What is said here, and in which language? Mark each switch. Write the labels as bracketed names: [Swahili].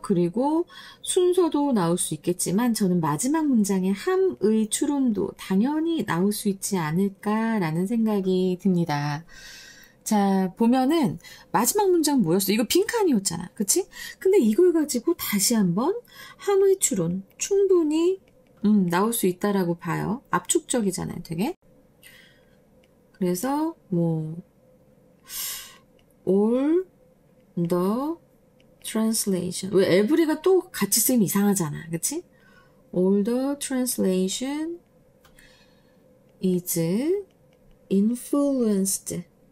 [Korean] 그리고 순서도 나올 수 있겠지만 저는 마지막 문장의 함의 추론도 당연히 나올 수 있지 않을까라는 생각이 듭니다. 자, 보면은 마지막 문장 뭐였어? 이거 빈칸이었잖아. 그치? 근데 이걸 가지고 다시 한번 함의 추론 충분히 나올 수 있다라고 봐요. 압축적이잖아요, 되게. 그래서 뭐 [English] all the translation. [Korean] 왜 every가 또 같이 쓰면 이상하잖아. 그치? [English] All the translation is influenced.